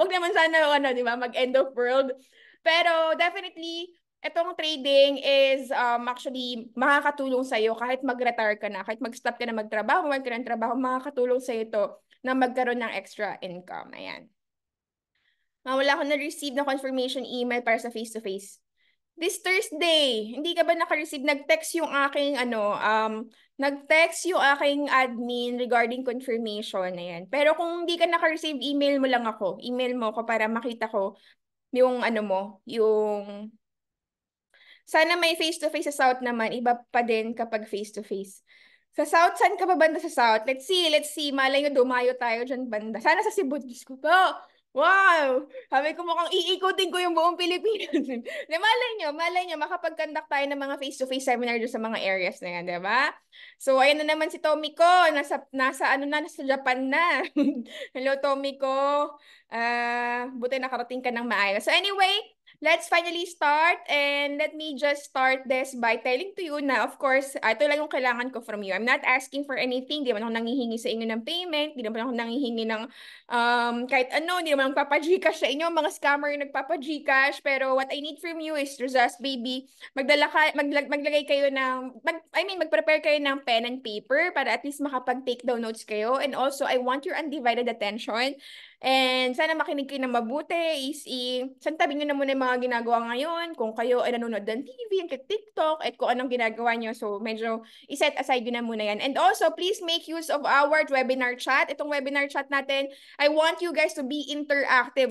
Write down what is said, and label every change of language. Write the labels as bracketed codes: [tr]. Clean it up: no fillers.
[tl] Wag naman sana ano, 'di ba, mag-end of world. Pero definitely etong [en] trading is actually [tl] makakatulong sa iyo kahit mag-retire ka na, kahit mag-stop ka na magtrabaho, magkaroon ng trabaho, makakatulong sa iyo to na magkaroon ng extra income. Ayan. Wala akong na-receive na confirmation email para sa face-to-face. [en] This Thursday, [tl] hindi ka ba naka-receive? Nag-text yung aking nag-text yung aking admin regarding confirmation na yan. Pero kung hindi ka naka-receive, email mo lang ako. Email mo ako para makita ko yung ano mo, yung sana may face-to-face sa South naman, iba pa din kapag face-to-face. Sa South, saan ka ba banda sa South? [en] Let's see, let's see. [tl] Malay nyo, dumayo tayo dyan banda. Sana sa Cebu, Diyos ko po. Wow! Sabi ko mukhang iikutin ko yung buong Pilipinas. Malay nyo, makapag-conduct tayo ng mga face-to-face seminar doon sa mga areas na yan, di ba? So, ayan na naman si Tommy ko. Nasa Japan na. Hello, Tommy ko. Buti nakarating ka ng maayos. [en] So, anyway, let's finally start and let me just start this by telling to you na of course, [tl] ito lang yung kailangan ko [en] from you. I'm not asking for anything. [tl] Di naman ako nangihingi sa inyo ng payment. Di naman ako nangihingi ng kahit ano. Di naman ako nagpapa-Gcash sa inyo. Mga scammer yung nagpapa-Gcash. [en] Pero what I need from you is just baby, [tl] maglagay kayo ng, mag-prepare kayo ng [en] pen and paper para at least makapag-take down notes kayo. And also, I want your undivided attention. [tl] And sana makinig kayo ng mabuti, santabi nyo na muna yung mga ginagawa ngayon. Kung kayo ay nanonood ng TV, TikTok, at kung anong ginagawa nyo. [en] So [tl] medyo iset aside nyo na muna yan. [en] And also, please make use of our webinar chat. [tl] Itong webinar chat natin, [en] I want you guys to be interactive.